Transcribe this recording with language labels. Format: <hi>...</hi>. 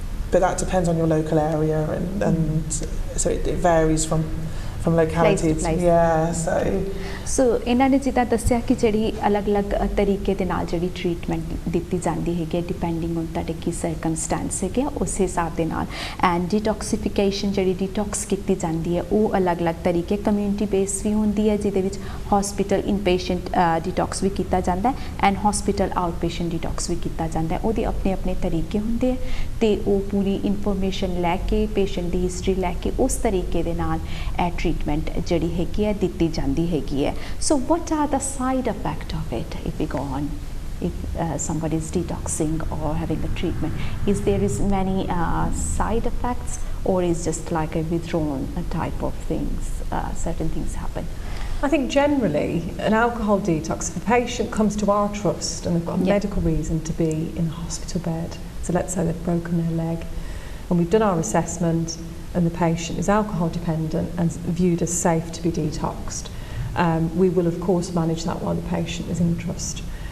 <en>But that depends on your local area, and so it varies from locality place to place. Yeah,</en> <pa>so ਇਹਨਾਂ ਨੇ ਜਿੱਦਾਂ ਦੱਸਿਆ ਕਿ ਜਿਹੜੀ ਅਲੱਗ-ਅਲੱਗ ਤਰੀਕੇ ਦੇ ਨਾਲ ਜਿਹੜੀ ਟ੍ਰੀਟਮੈਂਟ ਦਿੱਤੀ ਜਾਂਦੀ ਹੈਗੀ ਡਿਪੈਂਡਿੰਗ ਔਨ ਤੁਹਾਡੇ ਕੀ ਸਰਕਮਸਟੈਂਸ ਹੈਗੇ ਉਸ ਹਿਸਾਬ ਦੇ ਨਾਲ। ਐਂਡ ਡੀਟੌਕਸੀਫਿਕੇਸ਼ਨ ਜਿਹੜੀ ਡੀਟੌਕਸ ਕੀਤੀ ਜਾਂਦੀ ਹੈ ਉਹ ਅਲੱਗ-ਅਲੱਗ ਤਰੀਕੇ ਕਮਿਊਨਿਟੀ ਬੇਸ ਵੀ ਹੁੰਦੀ ਹੈ, ਜਿਹਦੇ ਵਿੱਚ ਹਸਪੀਟਲ ਇਨਪੇਸ਼ੈਂਟ ਡੀਟੌਕਸ ਵੀ ਕੀਤਾ ਜਾਂਦਾ ਹੈ ਐਂਡ ਹਸਪੀਟਲ ਆਊਟਪੇਸ਼ੈਂਟ ਡੀਟੌਕਸ ਵੀ ਕੀਤਾ ਜਾਂਦਾ ਹੈ। ਉਹਦੇ ਆਪਣੇ ਤਰੀਕੇ ਹੁੰਦੇ ਹੈ ਤੇ ਉਹ ਪੂਰੀ ਇਨਫੋਰਮੇਸ਼ਨ ਲੈ ਕੇ, ਪੇਸ਼ੈਂਟ ਦੀ ਹਿਸਟਰੀ ਲੈ ਕੇ ਉਸ ਤਰੀਕੇ ਦੇ ਨਾਲ ਇਹ ਟ੍ਰੀਟਮੈਂਟ ਜਿਹੜੀ ਹੈਗੀ ਹੈ ਦਿੱਤੀ ਜਾਂਦੀ ਹੈਗੀ ਹੈ।</pa> <en>So what are the side effects of it if we go on, if somebody is detoxing or having a treatment? Is many side effects, or is just like a withdrawn type of things, certain things happen? I think generally an alcohol detox, if a patient comes to our trust and they've got a medical reason to be in a hospital bed, so let's say they've broken their leg and we've done our assessment and the patient is alcohol dependent and viewed as safe to be detoxed, we will of course manage that while the patient is in the trust.</en>